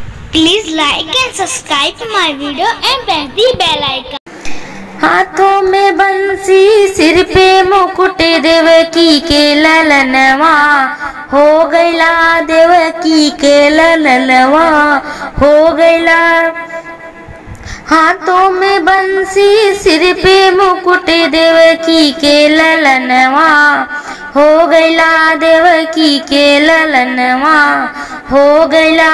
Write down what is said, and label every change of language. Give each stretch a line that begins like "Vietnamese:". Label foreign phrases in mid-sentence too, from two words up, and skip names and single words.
English: Please like and subscribe my video and press the bell icon.
Bhojpuri: हाथों में बंसी सिर पे मुकुट देवकी के ललनवा हो गैला, देवकी के ललनवा हो गैला। हाथों में बंसी सिर पे मुकुट देवकी के ललनवा हो गैला, देवकी के ललनवा हो गैला।